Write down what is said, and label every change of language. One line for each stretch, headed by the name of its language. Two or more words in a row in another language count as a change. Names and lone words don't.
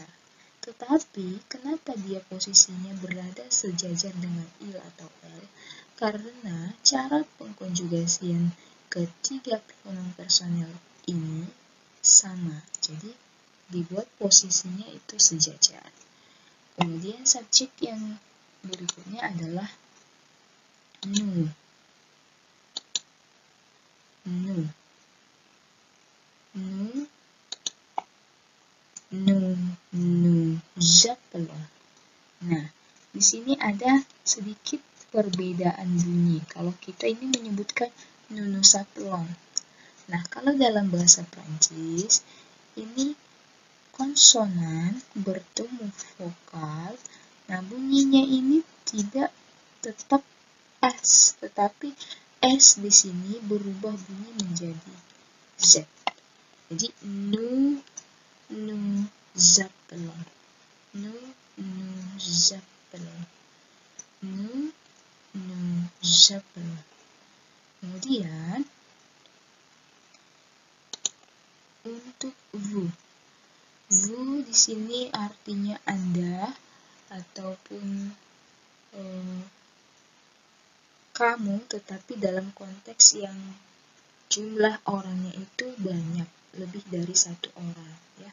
Indonesian: Tetapi kenapa dia posisinya berada sejajar dengan il atau el? Karena cara pengkonjugasian ketiga pronoun personal ini sama. Jadi dibuat posisinya itu sejajar. Kemudian subjek yang berikutnya adalah nu.
French: Nu. nu, zapela.
Indonesian: Nah, di sini ada sedikit perbedaan bunyi. Kalau kita ini menyebutkan
French: nous appelons.
Indonesian: Nah, kalau dalam bahasa Prancis, ini konsonan bertemu vokal. Nah, bunyinya ini tidak tetap S, tetapi S di sini berubah bunyi menjadi Z. Jadi,
French: nous appelons. Nous appelons. Nous appelons.
Indonesian: Kemudian, untuk vous. Vous di sini artinya Anda ataupun kamu, tetapi dalam konteks yang jumlah orangnya itu banyak, lebih dari satu orang, ya.